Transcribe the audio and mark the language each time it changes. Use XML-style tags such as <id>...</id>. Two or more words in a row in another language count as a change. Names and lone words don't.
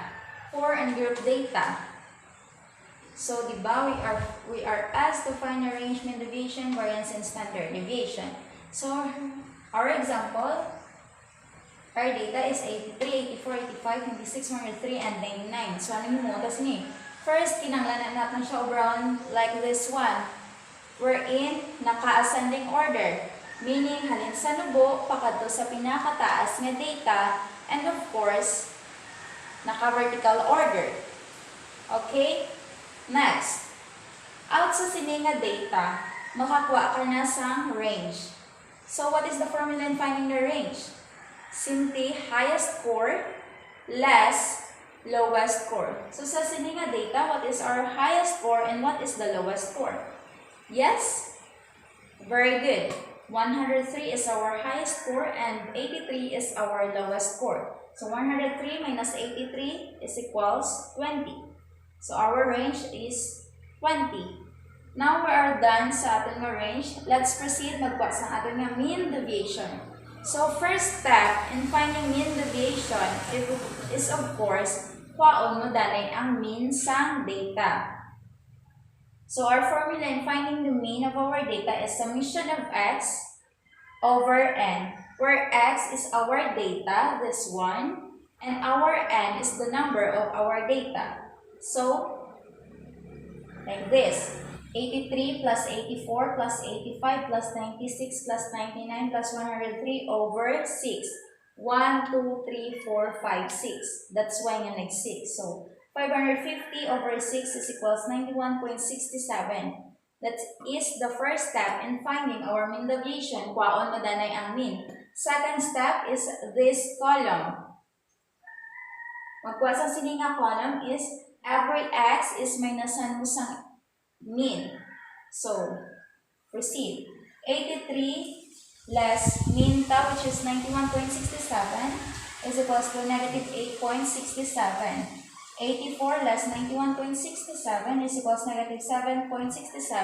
<en>For ungroup data. So diba we are asked to find the range, mean deviation, variance, and standard deviation. So, our example, our data is 83, 84, 85, 26, 103, and 99. So,</en> <hil>ano yung mutas ni? First, kinanglanan natin siya around</hil> <en>like this one. Wherein, naka-ascending order. Meaning,</en> <hil>halin sa nubo, pakadto sa pinakataas nga data,</hil> <en>and of course,</en> <hil>naka-vertical order. Okay? Next, out sa sini nga data, makakuha ka na sa range.</hil> <en>So, what is the formula in finding the range? Simply, highest score less lowest score. So, sa sininga data, what is our highest score and what is the lowest score? Yes? Very good. 103 is our highest score and 83 is our lowest score. So, 103 minus 83 is equals 20. So, our range is 20. Now, we are done</en> <hil>sa ating range.</hil> <en>Let's proceed</en> <hil>magkuha sa ating mean deviation.</hil> <en>So, first step in finding mean deviation is of course,</en> <hil>kuhaon mo danay ang mean sang data.</hil> <en>So, our formula in finding the mean of our data is summation of x over n, where x is our data, this one, and our n is the number of our data. So, like this. 83 plus 84 plus 85 plus 96 plus 99 plus 103 over 6. 1, 2, 3, 4, 5, 6. That's why nga nag-6. So, 550 over 6 is equals 91.67. That is the first step in finding our mean deviation.</en> <hil>Kuhaon mo danay ang mean.</hil> <en>Second step is this column.</en> <hil>Magkuha sa sininga column</hil> <en>is every x is</en> <hil>minusan mo sa mean.</hil> <en>So, proceed. 83 less mean ta, which is 91.67, is equals to negative 8.67. 84 less 91.67 is equals negative 7.67.</en>